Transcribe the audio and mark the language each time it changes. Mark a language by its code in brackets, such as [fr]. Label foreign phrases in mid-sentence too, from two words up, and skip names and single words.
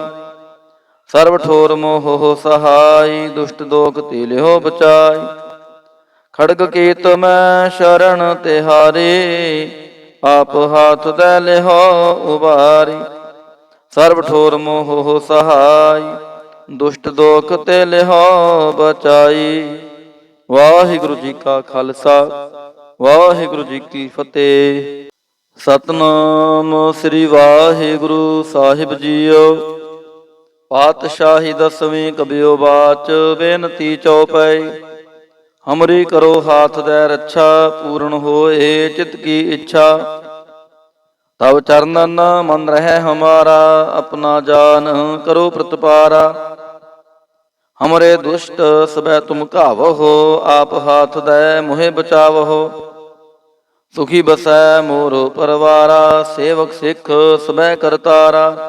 [bra] सर्व ठोर मोह सहाय, दुष्ट दोख ते लिहो बचाई। खड़ग केत मैं शरण तिहारी, आप हाथ दे लिहो उबारी। सर्व ठोर मोह सहाय, दुष्ट ਦੋਖ ਤੇ ਲਿਹੋ ਬਚਾਈ। [pa] ਵਾਹਿਗੁਰੂ ਜੀ ਕਾ ਖਾਲਸਾ, ਵਾਹਿਗੁਰੂ ਜੀ ਕੀ ਫਤਿਹ। ਸਤਨਾਮ ਸ੍ਰੀ ਵਾਹਿਗੁਰੂ ਸਾਹਿਬ ਜੀਓ। ਪਾਤਸ਼ਾਹੀ ਦਸਵੀਂ ਕਬਿਓ ਬਾਚ, ਬੇਨਤੀ ਚਉਪਈ। [bra] ਹਮਰੀ ਕਰੋ ਹਾਥ ਦੈ ਰੱਛਾ, ਪੂਰਨ ਹੋਏ ਚਿਤ ਕੀ ਇੱਛਾ। तब चरणन मन रहे हमारा, अपना जान करो प्रतिपारा। हमरे दुष्ट सबै तुम कावहो, आप हाथ दे मोहे बचावहो। सुखी बसै मोर परवारा, सेवक सिख सबै करतारा।